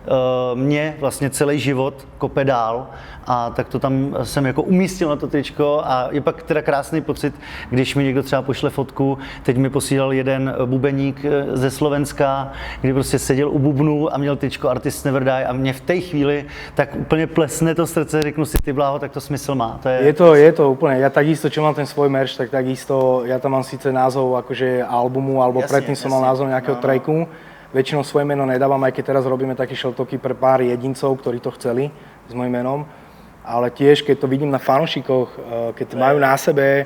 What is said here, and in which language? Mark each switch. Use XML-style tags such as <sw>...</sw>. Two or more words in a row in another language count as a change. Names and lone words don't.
<cs>mě vlastně celý život kope dál a tak to tam jsem jako umístil na to tričko a je pak teda krásný pocit, když mi někdo třeba pošle fotku, teď mi posílal jeden bubeník ze Slovenska, kdy prostě seděl u bubnu a měl tričko Artists Never Die a mě v té chvíli tak úplně plesne to srdce, řeknu si, ty bláho, tak to smysl má.</cs> <sk>Je to úplne, ja takisto, čo mám ten svoj merch, tak takisto, ja tam mám síce názov akože albumu, alebo predtým som mal názov nejakého tracku. Väčšinou svoje meno nedávam, aj keď teraz robíme také šeltoky pre pár jedincov, ktorí to chceli s mojím menom. Ale tiež, keď to vidím na fanúšikoch, keď to majú na sebe.</sk>